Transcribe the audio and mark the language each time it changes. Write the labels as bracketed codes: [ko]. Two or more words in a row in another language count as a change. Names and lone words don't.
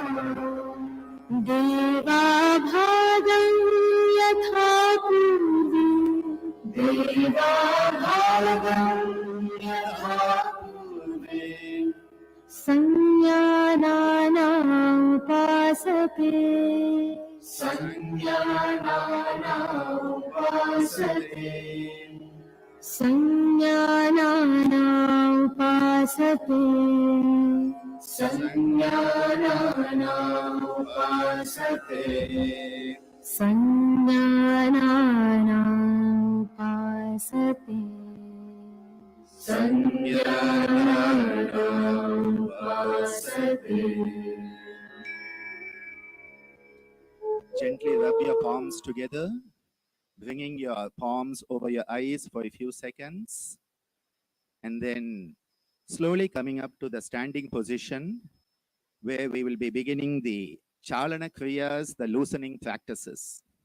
[sa] देवा भागं यथा पूर्वे देवा भागं यथा पूर्वे संजानाना उपासते संजानाना उपासते संजानाना उपासते संजानाना उपासते संजानाना उपासते संजानाना उपासते. [en] Gently rub your palms together, bringing your palms over your eyes for a few seconds, and then slowly coming up to the standing position where we will be beginning the [sa] चलन क्रिया, [en] the loosening practices.